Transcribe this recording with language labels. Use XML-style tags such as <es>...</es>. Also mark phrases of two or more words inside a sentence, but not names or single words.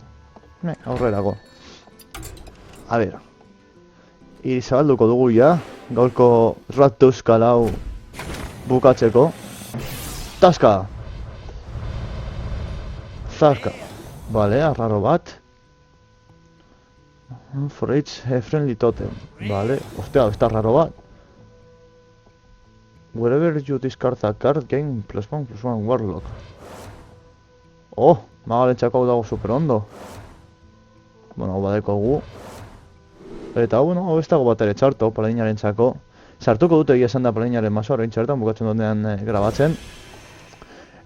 <eu>Aurrerago. A ber. Zabalduko dugu ja, gaurko Rattuskal hau bukatzeko. Taska! Zaska. Vale, arraro bat.</eu> <en>For each friendly totem.</en> <eu>Vale, ostia,</eu> <es>está raro</es> <eu>bat.</eu> <en>Wherever you discard a card, gain +1/+1 warlock.</en> <eu>Magalentzako hau dago super ondo. Bueno, hau badeko gu. Eta, bueno, hau ez dago bat ere txarto, paladinaren txako. Sartuko dute egia esan da paladinaren masoa, orain txartan bukatzen duenean grabatzen.</eu>